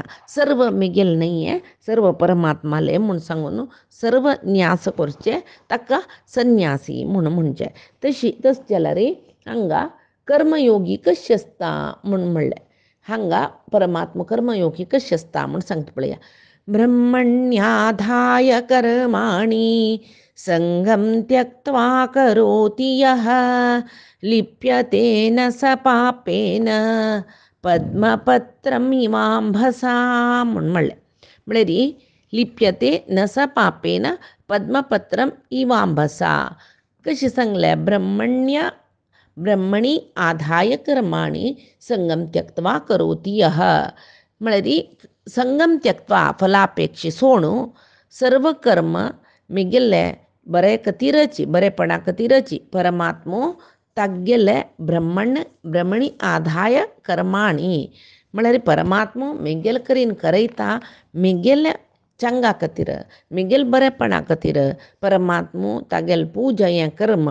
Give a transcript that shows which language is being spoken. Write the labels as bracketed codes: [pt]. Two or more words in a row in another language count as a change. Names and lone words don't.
[kok] सर्व मेगेल न्हय सर्व परमात्माले म्हूण सांगून सर्व न्यास करचे ताका संन्यासी म्हूण म्हणचें. तस जाल्यार हांगा कर्मयोगी कशें आसता म्हूण म्हणलें. हांगा परमात्मा कर्मयोगी कशें आसता म्हूण सांगता पळया. [sa] ब्रह्मण्याधाय कर्माणि संगम त्यक्त्वा करोति यः लिप्यते न स पापेन पद्मपत्रम इवांभसा [kok] म्हूण म्हणलें. [sa] म्हळ्यार लिप्यते न स पापेन पद्मपत्रम इवांभसा [kok] कशें सांगलें. [sa] ब्रह्मणी आधाय कर्माणि संगम त्यक्त्वा करोति यः [kok] म्हळ्यार [sa] संगम त्यक्त्वा [kok] फलापेक्षे सोडून सर्व कर्म मेगेल्ले बरे खातीरची बरेपणा खातीरची परमात्मो तागेले [sa] ब्रह्मणी आधाय कर्माणी [kok] म्हळ्यार परमात्मो मिगेल करीन करयता मिगेल चंगा खातीर मिगेल बरेपणा खातीर परमात्मो तागेल पूजा हें कर्म